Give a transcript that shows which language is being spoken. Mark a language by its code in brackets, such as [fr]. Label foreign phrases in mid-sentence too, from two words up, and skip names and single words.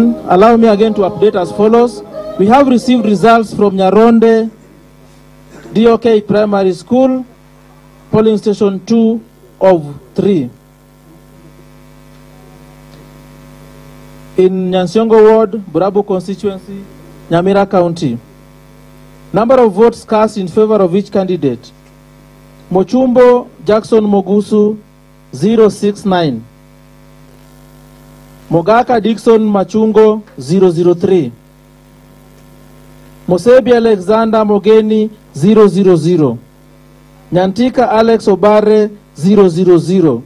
[en] Allow me again to update as follows. We have received results from Nyaronde DOK Primary School, polling station 2 of 3. In Nyansiongo Ward, Burabu constituency, Nyamira County. Number of votes cast in favor of each candidate. Mochumbo Jackson Mogusu, 069. Mogaka Dixon Machungo, 003. Mosebi Alexander Mogeni, 000. Nyantika Alex Obare, 000.